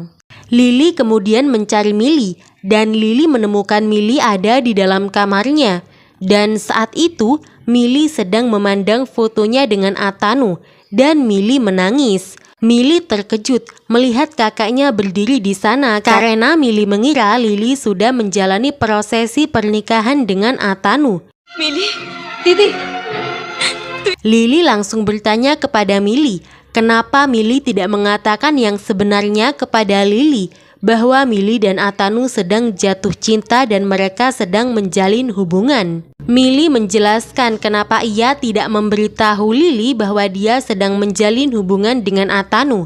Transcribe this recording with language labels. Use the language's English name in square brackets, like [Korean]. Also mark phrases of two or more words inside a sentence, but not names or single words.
[Indonesian] Lili kemudian mencari Mili dan Lili menemukan Mili ada di dalam kamarnya. Dan saat itu Mili sedang memandang fotonya dengan Atanu dan Mili menangis. Mili terkejut melihat kakaknya berdiri di sana karena Mili mengira Lili sudah menjalani prosesi pernikahan dengan Atanu. [Bangla] মিলি, দিদি, [Indonesian] Lili langsung bertanya kepada Mili, kenapa Mili tidak mengatakan yang sebenarnya kepada Lili bahwa Mili dan Atanu sedang jatuh cinta dan mereka sedang menjalin hubungan. Mili menjelaskan kenapa ia tidak memberitahu Lili bahwa dia sedang menjalin hubungan dengan Atanu.